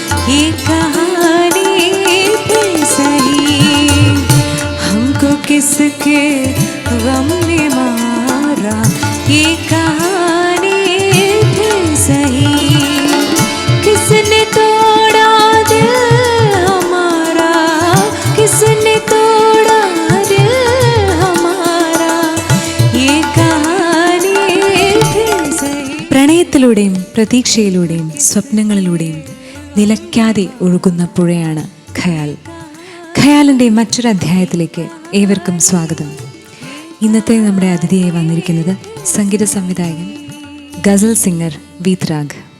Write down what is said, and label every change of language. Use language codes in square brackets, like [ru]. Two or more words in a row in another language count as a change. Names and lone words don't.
[hi] ये कहानी फिर सही, हमको किसके गम ने मारा, ये कहानी फिर सही, किसने तोड़ा दिल हमारा, किसने तोड़ा दिल हमारा, ये कहानी फिर सही. [ml] പ്രണയത്തിലൂടെയും പ്രതീക്ഷയിലൂടെയും സ്വപ്നങ്ങളിലൂടെയും നിലയ്ക്കാതെ ഒഴുകുന്ന പുഴയാണ് ഖയാൽ. ഖയാലിൻ്റെ മറ്റൊരു അധ്യായത്തിലേക്ക് ഏവർക്കും സ്വാഗതം. ഇന്നത്തെ നമ്മുടെ അതിഥിയായി വന്നിരിക്കുന്നത് സംഗീത സംവിധായകൻ, ഗസൽ സിംഗർ വീത്രാഗ്.